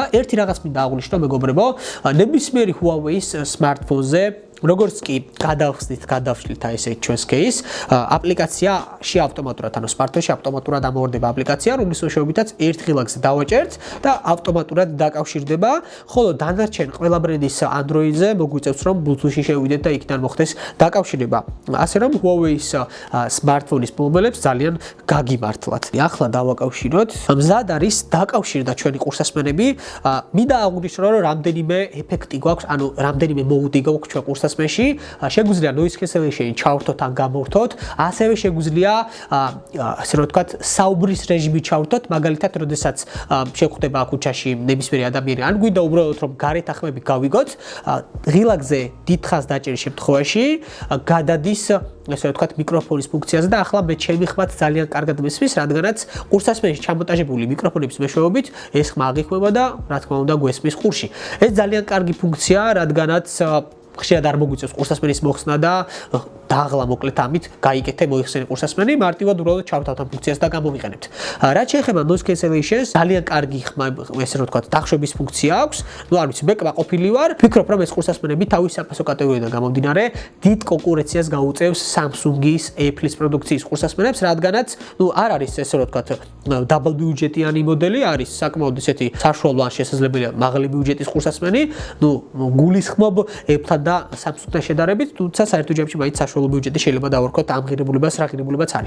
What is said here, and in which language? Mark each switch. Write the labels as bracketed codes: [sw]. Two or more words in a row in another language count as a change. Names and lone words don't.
[ka] ერთი რაღაც მინდა აღვნიშნო მეგობრებო, ნებისმიერი Huawei-ის smartphone-ზე როგორც კი გადავშლით აი ესე ჩვენს кейს, აპლიკაციაში ავტომატურად, ანუ smartphone-ში ავტომატურად ამოვარდება აპლიკაცია, რომლის მეშვეობითაც ერთ ღილაკზე დავაჭერთ და ავტომატურად დაკავშირდება, ხოლო დანარჩენ ყველა ბრენდის Android-ზე მოგვიწევს რომ Bluetooth-ში შევიდეთ და იქიდან მოხდეს დაკავშირება. ასე რომ Huawei-ის smartphone-ის მომბელებს ძალიან გაგიმართლათ. ახლა დავაკავშიროთ. მზად არის დაკავშირდა ჩვენი ყურსასმენები. მინდა აღვნიშნო რომ რამდენიმე ეფექტი გვაქვს, ანუ რამდენიმე mode გვაქვს ჩვენ ყურსასმენში. შეგვიძლია [en] noise cancellation [ka] ჩავრთოთ ან გამორთოთ, ასევე შეგვიძლია ასე რომ ვთქვათ საუბრის რეჟიმი ჩავრთოთ, მაგალითად, როდესაც შეხვდება ქუჩაში ნებისმიერი ადამიანი, ან გვინდა უბრალოდ რომ გარეთ ახმები გავიგოთ, ღილაკზე დიდხანს დაჭერის შემთხვევაში გადადის ასე ვთქვათ მიკროფონის ფუნქციაზე და ახლა მე ჩემი ხმაც ძალიან კარგად მესმის, რადგანაც ყურსასმენში ჩამონტაჟებული მიკროფონების მეშვეობით ეს ხმა აღიქვება და რა თქმა უნდა გვესმის ყურში. ეს ძალიან კარგი ფუნქციაა, რადგანაც ხშირად არ მოგვიწევს ყურსასმენის მოხსნა და დაღლა მოკლედ ამით გაიკეთე მოიხსენე ყურსასმენი, მარტივად უბრალოდ ჩავთავთ ამ ფუნქციას და გამოვიყენებთ. რაც შეეხება [en] noise cancellation- [ka] ს, ძალიან კარგი ხმა, ესე რომ ვთქვათ, დახშობის ფუნქცია აქვს. ნუ არ ვიცი, მე კმაყოფილი ვარ, ვფიქრობ, რომ ეს ყურსასმენები თავის საფასო კატეგორიიდან გამომდინარე, დიდ კონკურენციას გაუწევს Samsung-ის, Apple-ის პროდუქციის ყურსასმენებს, რადგანაც, ნუ არ არის ესე რომ ვთქვათ, double ბიუჯეტიანი მოდელი, არის საკმაოდ ისეთი საშუალო ან შესაძლებელია მაღალი ბიუჯეტის ყურსასმენი, ნუ გულისხმობ Apple-თან და Samsung-თან შედარებით, თუმცა საერთო ჯამში მაინც საშუალო ბიუჯეტი შეიძლება დავარქოთ ამ ღირებულებას, რა ღირებულებაც არის.